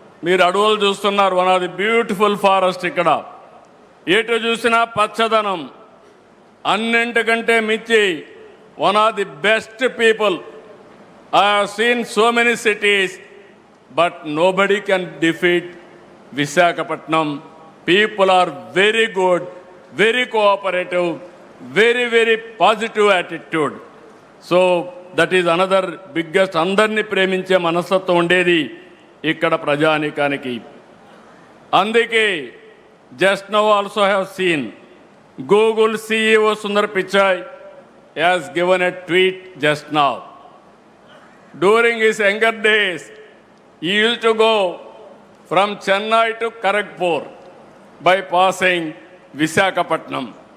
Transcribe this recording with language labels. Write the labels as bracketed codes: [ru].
[te] మీరు అడవులు చూస్తున్నారు, [en] One of the beautiful forest. [te] ఇక్కడ ఎటు చూసినా పచ్చదనం. అన్నింటికంటే మించి [en] One of the best people. I have seen so many cities but nobody can defeat Visakhapatnam. People are very good, very cooperative, very positive attitude. So that is another biggest. [te] అందరినీ ప్రేమించే మనస్తత్వం ఉండేది ఇక్కడ ప్రజానీకానికి. అందుకే [en] just now also have seen Google CEO Sundar Pichai has given a tweet just now. During his younger days, he used to go from Chennai to Kharagpur by passing Visakhapatnam.